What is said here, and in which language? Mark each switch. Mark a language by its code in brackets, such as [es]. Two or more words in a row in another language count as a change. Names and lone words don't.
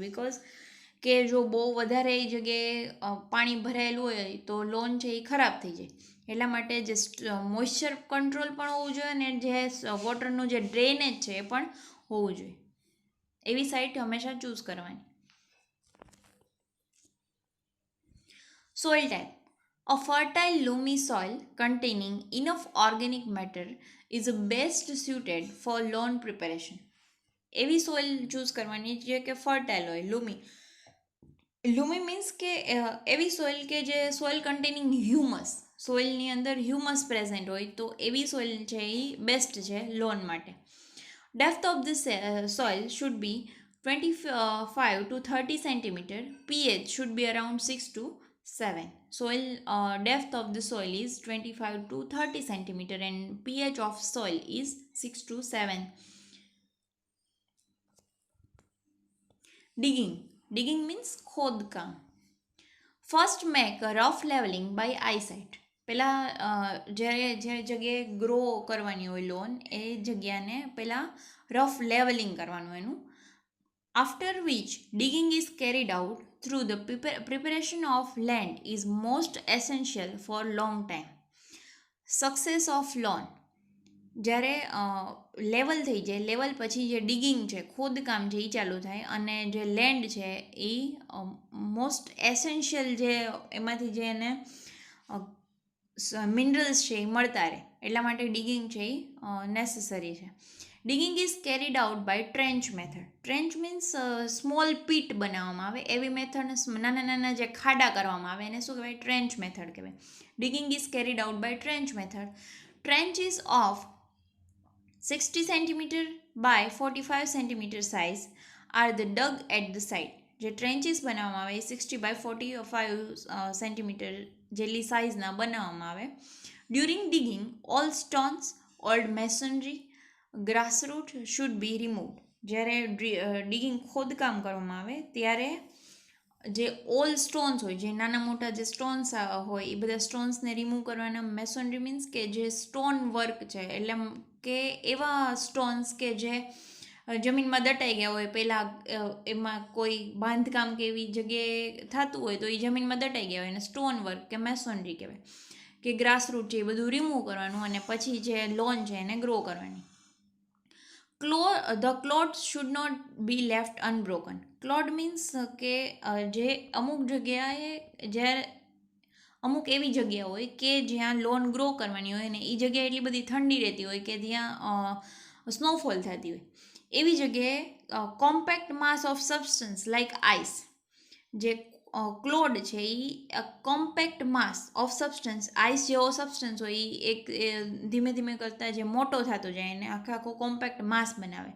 [gu] બિકોઝ કે જો બહુ વધારે એ જગ્યાએ પાણી ભરાયેલું હોય તો લોન છે એ ખરાબ થઈ જાય. એટલા માટે જે [en] moisture control [gu] પણ હોવું જોઈએ અને જે વોટરનું જે ડ્રેનેજ છે એ પણ હોવું જોઈએ. એવી સાઇટ હંમેશા ચૂઝ કરવાની. [en] Soil type. A fertile loamy soil containing enough organic matter is best suited for lawn preparation. [gu] એવી [en] soil choose [gu] કરવાની જે કે ફર્ટાઇલ હોય. [en] loamy means [gu] કે એવી સોઇલ કે જે [en] soil containing humus, [gu] સોઇલની અંદર હ્યુમસ પ્રેઝન્ટ હોય તો એવી સોઇલ છે એ બેસ્ટ છે લોન માટે. [en] depth of the soil should be 25 to 30 centimeter. pH should be around 6 to 7. Soil depth of the soil is 25 to 30 centimeter and pH of soil is 6 to 7. Digging means ખોદકામ. first make a rough levelling by eyesight. [gu] પહેલાં જે જગ્યાએ ગ્રો કરવાની હોય લોન એ જગ્યાને પહેલાં [en] rough levelling [gu] કરવાનું એનું. [en] After which digging is carried out through the preparation of land is most essential for long time. Success of lawn. [gu] જ્યારે લેવલ થઈ જાય, લેવલ પછી જે ડિગિંગ છે, ખોદકામ છે એ ચાલુ થાય અને જે લેન્ડ છે એ [en] most essential [gu] જે એમાંથી જે એને મિનરલ્સ છે એ મળતા રહે એટલા માટે ડિગિંગ છે એ નેસેસરી છે. [en] digging is carried out by trench method. trench means small pit [gu] બનાવવામાં આવે એવી મેથડ, નાના નાના જે ખાડા કરવામાં આવે એને શું કહેવાય? [en] trench method [gu] કહેવાય. [en] digging is carried out by trench method. trench is of 60 cm by 45 cm size are the dug at the side. [gu] જે ટ્રેન્ચીસ બનાવવામાં આવે એ 60 by 45 સેન્ટીમીટર જેટલી સાઇઝના બનાવવામાં આવે. [en] during digging all stones, old masonry, grassroot should be removed. [gu] જ્યારે ડિગિંગ ખોદકામ કરવામાં આવે ત્યારે જે [en] all stones [gu] હોય, જે નાના મોટા જે સ્ટોન્સ હોય એ બધા સ્ટોન્સને રિમૂવ કરવાના. [en] masonry means [gu] કે જે [en] stone work [gu] છે, એટલે કે એવા સ્ટોન્સ કે જે જમીનમાં દટાઈ ગયા હોય, પહેલાં એમાં કોઈ બાંધકામ કે એવી જગ્યાએ થતું હોય તો એ જમીનમાં દટાઈ ગયા હોય એને [en] stone work [gu] કે મેસોનરી કહેવાય. કે ગ્રાસરૂટ છે એ બધું રિમૂવ કરવાનું અને પછી જે લોન છે એને ગ્રો કરવાની. [en] The clods should not be left unbroken. clod means [gu] કે જે અમુક જગ્યાએ જ્યારે અમુક એવી જગ્યા હોય કે જ્યાં [en] lawn grow [gu] કરવાની હોય ને એ જગ્યાએ એટલી બધી ઠંડી રહેતી હોય કે ત્યાં સ્નોફોલ થતી હોય. એવી જગ્યાએ [en] compact mass of substance like ice, [gu] જે ક્લોડ છે એ [en] compact mass of substance, [gu] આઈસ જેવો સબસ્ટન્સ હોય એ એક ધીમે ધીમે કરતાં જે મોટો થતો જાય એને આખો [en] compact mass [gu] બનાવે.